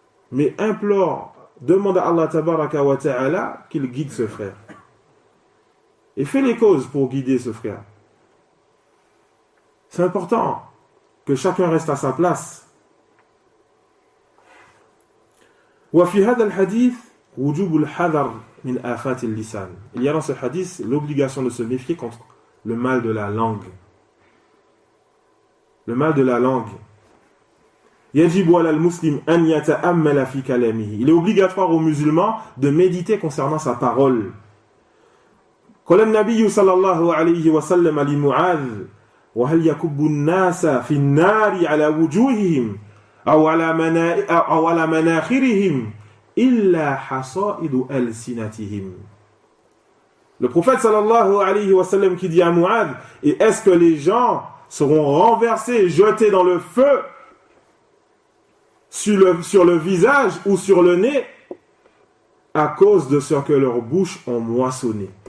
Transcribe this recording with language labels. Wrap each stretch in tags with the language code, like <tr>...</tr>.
<fr>Mais implore, demande à Allah tabaraka wa ta'ala qu'il guide ce frère. Et fais les causes pour guider ce frère. C'est important que chacun reste à sa place.</fr> <ar>وفي هذا الحديث وجوب الحذر من آفات اللسان.</ar> <fr>Il y a dans ce hadith l'obligation de se méfier contre le mal de la langue. Le mal de la langue.</fr> <ar>يجب على المسلم أن يتأمل في كلامه.</ar> <fr>Il est obligatoire aux musulmans de méditer concernant sa parole.</fr> <ar>قال النبي صلى الله عليه وسلم لمعاذ وهل يكب الناس في النار على وجوههم أو على مناخرهم إلا حصائد ألسنتهم.</ar> <fr>Le prophète sallallahu alayhi wa sallam qui dit à Mu'adh, et est-ce que les gens seront renversés, jetés dans le feu sur le visage ou sur le nez à cause de ce que leurs bouches ont moissonné?</fr>